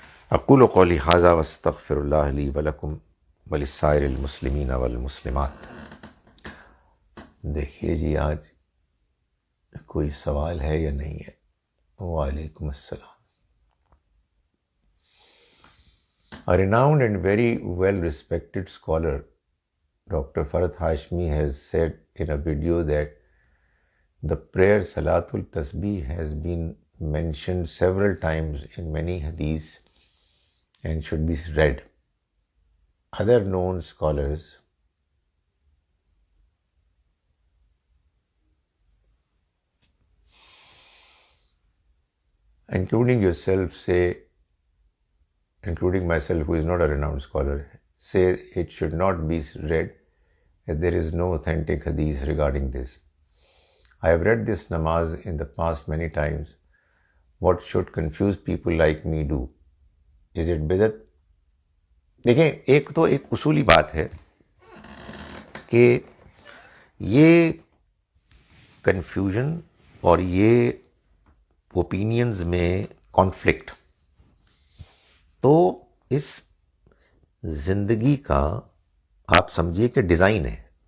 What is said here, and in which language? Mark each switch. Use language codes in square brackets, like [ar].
[ar] اقول قولی ھذا واستغفر اللہ لی ولکم ولسائر المسلمین والمسلمات۔ [ur] دیکھیے جی آج کوئی سوال ہے یا نہیں ہے؟ وعلیکم السلام۔ [en] A renowned and very well-respected scholar, Dr. Farhat Hashmi, has said in a video that the prayer Salatul Tasbih has been mentioned several times in many hadiths and should be read. Other known scholars, including yourself, including myself, who is not a renowned scholar, say it should not be read, that there is no authentic hadith regarding this. I have read this namaz in the past many times. What should confused people like me do? Is it bidat? [ur] دیکھیں، ایک تو ایک اصولی بات ہے کہ یہ confusion اور یہ اوپینینز میں کانفلکٹ تو اس زندگی کا آپ سمجھیے کہ ڈیزائن ہے.